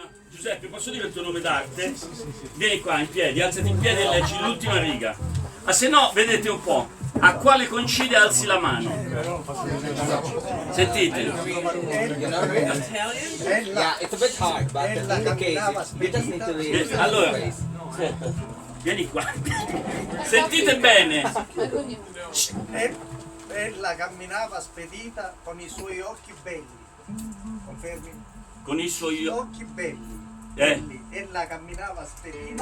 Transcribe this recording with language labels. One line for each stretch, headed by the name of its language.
Italian: Giuseppe, posso dire il tuo nome d'arte? Vieni qua in piedi, alzati in piedi e leggi l'ultima riga. Ma se no, vedete un po', a quale coincide alzi la mano. Sentite.
English: Yeah, it's a bit hard, but in the case, you just need to read.
Italian: Allora, aspetta, vieni qua. Sentite bene. Ella camminava spedita con i suoi occhi belli. Confermi? Con i suoi Occhi belli. Ella camminava spedita.